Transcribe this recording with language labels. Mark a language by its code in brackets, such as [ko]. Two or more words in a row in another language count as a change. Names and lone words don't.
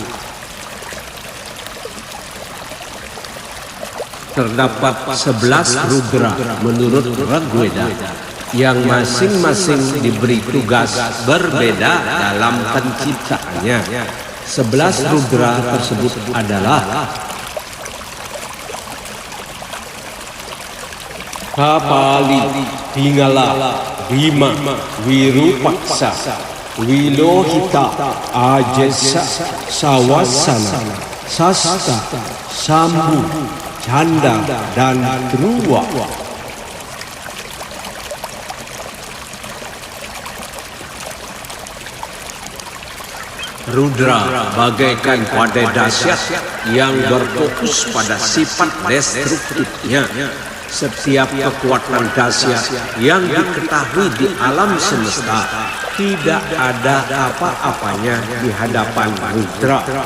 [id] Terdapat 11 Rudra menurut Rigveda yang masing-masing diberi tugas berbeda dalam penciptaannya. 11 Rudra tersebut adalah Kapali, Pingala, Bhima, Wirupaksa, Wilohita, Ajesa, Sawasana, Sasta, Sambu, Chanda, dan Dhruva. Rudra bagaikan badai dahsyat yang berfokus pada sifat destruktifnya. Setiap kekuatan dahsyat yang diketahui di alam semesta tidak ada apa-apanya di hadapan Rudra.